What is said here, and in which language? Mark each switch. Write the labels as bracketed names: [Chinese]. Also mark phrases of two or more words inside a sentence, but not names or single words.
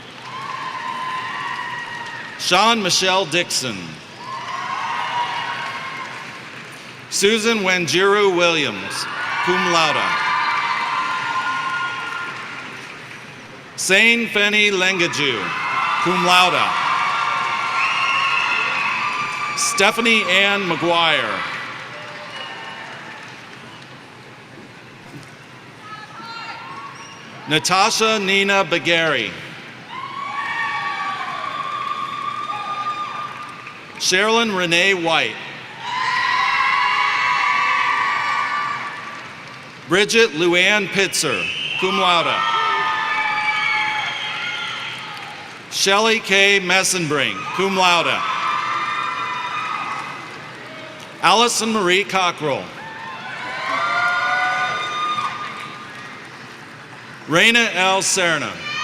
[English] Sean Michelle Dixon. Susan Wanjiru Williams, [Latin] cum laude. [English] Sane Fenny Lengaju, [Latin] cum laude. [English] Stephanie Ann McGuire. Natasha Nina Bagari. Sherilyn Renee White. Bridget Luann Pitzer, [Latin] cum laude. [English] Shelley K. Messenbring, [Latin] cum laude. [English] Allison Marie Cockrell. Raina L. Serna.